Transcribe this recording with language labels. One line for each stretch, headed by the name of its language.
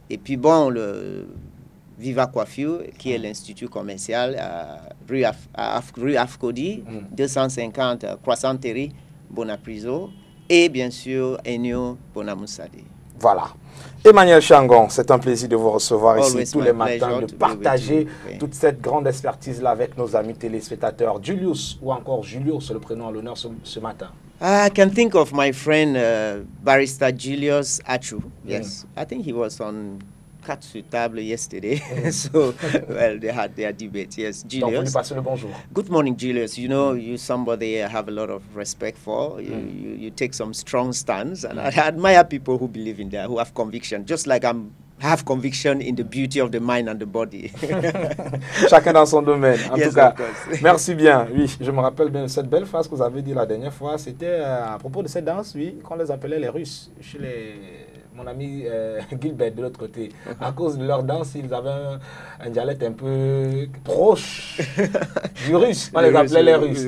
French: Et puis bon, le Viva Coiffure, qui est l'institut commercial rue Afcodi, 250 Croissant Terry, Bonapriso, et bien sûr Enyo Bonamoussade. Voilà. Emmanuel Changon, c'est un plaisir de vous recevoir ici tous les matins, de partager toute cette grande expertise-là avec nos amis téléspectateurs. Julius, ou encore Julio, c'est le prénom à l'honneur ce matin.
English: I can think of my friend barrister Julius Achu. Yes, I think he was on Quatre sur table yesterday. So, well, they had their debate. Yes, Julius.
French: Donc, vous lui passez le bonjour.
English: Good morning, Julius. You know, you're somebody I have a lot of respect for. You take some strong stands, and I admire people who believe in that, who have conviction, just like I have conviction in the beauty of the mind and the body.
French: Chacun dans son domaine. En tout cas, merci bien. Oui, je me rappelle bien de cette belle phrase que vous avez dit la dernière fois. C'était à propos de cette danse, oui, qu'on les appelait les Russes. Chez mon ami Gilbert de l'autre côté. À cause de leur danse, ils avaient un dialecte un peu proche du russe. On les appelait les Russes.